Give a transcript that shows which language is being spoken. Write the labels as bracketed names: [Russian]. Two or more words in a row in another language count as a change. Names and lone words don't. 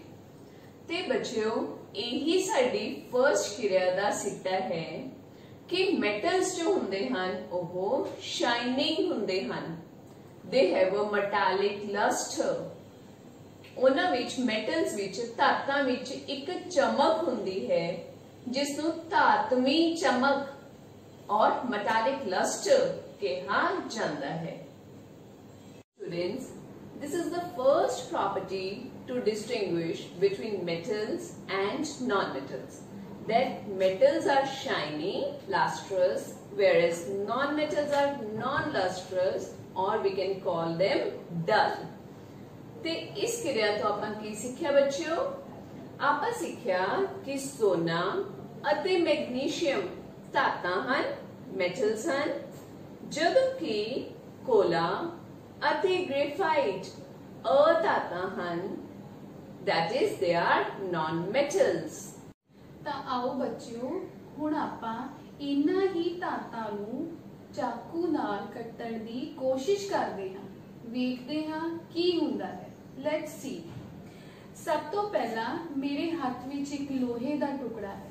[Punjabi] ਤੇ ਬੱਚਿਓ, ਇਹੀ ਸਾਡੀ ਫਰਸਟ ਕਿਰਿਆ ਦਾ ਸਿੱਟਾ ਹੈ ਕਿ ਮੈਟਲਸ ਜੋ ਹੁੰਦੇ ਹਨ ਉਹ ਸ਼ਾਈਨਿੰਗ ਹੁੰਦੇ ਹਨ। [English] They have a metallic luster. [Punjabi] ਉਹਨਾਂ ਵਿੱਚ ਮੈਟਲਸ ਵਿੱਚ ਧਾਤਾਂ ਵਿੱਚ ਇੱਕ ਚਮਕ ਹੁੰਦੀ ਹੈ ਜਿਸ ਨੂੰ ਧਾਤਵੀ ਚਮਕ और [English] metallic luster [Hindi] कहा जाता है। [English] Students, this is the first property to distinguish between metals and non-metals. That metals are shiny, lustrous, whereas non-metals are non-lustrous, or we can call them dull. [Punjabi] ਤੇ ਇਸ ਕਿਰਿਆ ਤੋਂ ਆਪਾਂ ਕੀ ਸਿੱਖਿਆ ਬੱਚਿਓ? ਆਪਾਂ ਸਿੱਖਿਆ ਕਿ ਸੋਨਾ ਅਤੇ ਮੈਗਨੀਸ਼ੀਅਮ ਧਾਤਾਂ ਹਨ, ਮੈਟਲਸ ਹਨ, ਜਦੋਂ ਕਿ ਕੋਲਾ ਅਤੇ ਗ੍ਰੇਫਾਈਟ ਅਧਾਤਾਂ ਹਨ, [English] that is they are non-metals। [Punjabi] ਤਾਂ ਆਓ ਬੱਚਿਓ, ਹੁਣ ਆਪਾਂ ਇਹਨਾਂ ਹੀ ਧਾਤਾਂ ਨੂੰ ਚਾਕੂ ਨਾਲ ਕੱਟਣ ਦੀ ਕੋਸ਼ਿਸ਼ ਕਰਦੇ ਹਾਂ, ਵੇਖਦੇ ਹਾਂ ਕੀ ਹੁੰਦਾ ਹੈ। [English] Let's see. [Punjabi] ਸਭ ਤੋਂ ਪਹਿਲਾਂ ਮੇਰੇ ਹੱਥ ਵਿੱਚ ਇੱਕ ਲੋਹੇ ਦਾ ਟੁਕੜਾ ਹੈ।